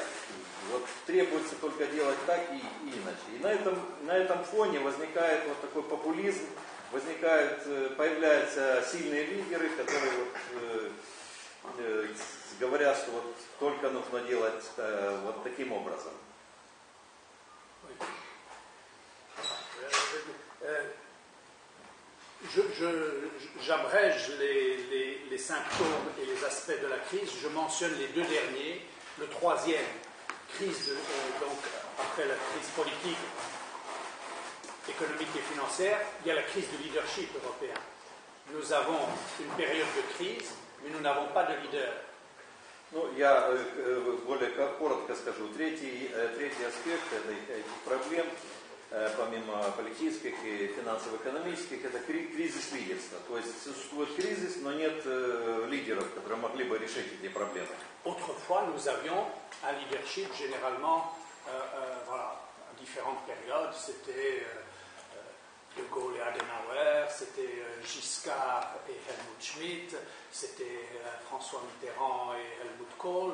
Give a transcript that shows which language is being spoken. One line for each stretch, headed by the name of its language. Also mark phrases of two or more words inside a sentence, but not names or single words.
Russian: Вот требуется только делать так и иначе. И на этом фоне возникает вот такой популизм, появляются сильные лидеры, которые говорят, что вот только нужно делать вот таким образом.
French: J'abrège les symptômes et les aspects de la crise. Je mentionne les deux derniers. Le troisième, crise, donc après la crise politique, économique et financière, il y a la crise du leadership européen. Nous avons une période de crise, mais nous n'avons pas de leader.
Russian: Я более коротко скажу. Третий аспект этих проблем помимо политических и финансово-экономических, это кризис лидерства. То есть существует кризис, но нет лидеров, которые могли бы решить эти проблемы.
French: Autrefois, nous avions un leadership généralement, voilà, à différentes périodes. C'était De Gaulle et Adenauer, c'était Giscard et Helmut Schmidt, c'était François Mitterrand et Helmut Kohl.